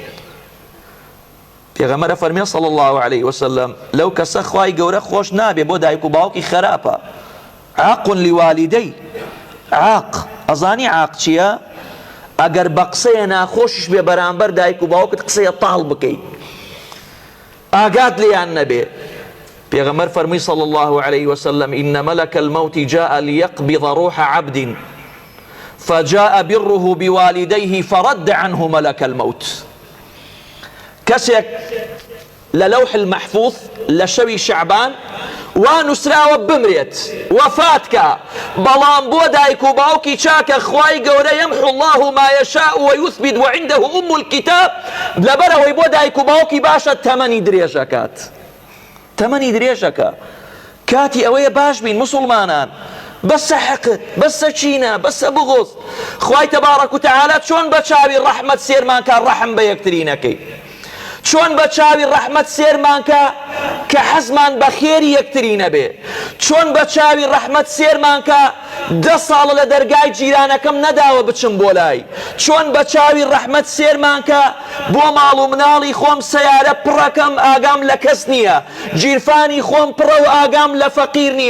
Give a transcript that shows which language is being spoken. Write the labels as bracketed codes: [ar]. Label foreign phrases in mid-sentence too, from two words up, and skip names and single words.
[ckb] پێغەمبەر فەرمێ [ar] صلی الله علیه وسلم [ckb] لەو کەسە خوای گەورە خۆش نابێ بۆ دایک و باوکی خراپە. [ar] عاق لوالیدەی، [ckb] عاق ئەزانی عاق چییە؟ ئەگەر بە قسەیە ناخۆشش بێ بەرامبەر دایک و باوکت قسەیە تاڵ بکەیت، ئاگات لێیان نەبێ. پیغمبر فرمی [ar] صلی الله علیه وسلم إن ملك الموت جاء ليقبض روح عبد فجاء بره بوالديه فرد عنه ملك الموت. [ckb] کەسێک لە [ar] لەوح المەحفوظ [ckb] لە شەوی شەعبان وا نووسراوە بمرێت، وەفاتکە، بەڵام بۆ دایک و باوکی چاکە خوای گەورە [ar] یەمحو الله ما يشاء ويثبت وعنده أم الكتاب، [ckb] لەبەرەوەی بۆ دایک و باوکی باشە تەمەنی درێژەکات، تەمەنی درێژەکە. کاتی ئەوەیە باش بین مسلمانان، بەسە حەقت، بەسە چینە، بەسە بغوز. خوای تەبارەک و تەعالا چۆن بە چاوی ڕەحمەت سێرمان کە ڕەحم بە یەکتری نەکەی، چۆن بە چاوی ڕەحمەت سێرمان کە حەزمان بە خێری یەکتری نەبێ، چۆن بە چاوی ڕەحمەت سێرمان کە 10 ساڵە لە دەرگای جیرانەکەم نەداوە بچم بۆ لای، چۆن بە چاوی ڕەحمەت سێرمان کە بۆ ماڵ و مناڵی خۆم سەیارە پڕەکەم ئاگام لە کەس نییە، جیرفانی خۆم پڕە و ئاگام لە فەقیر نییە.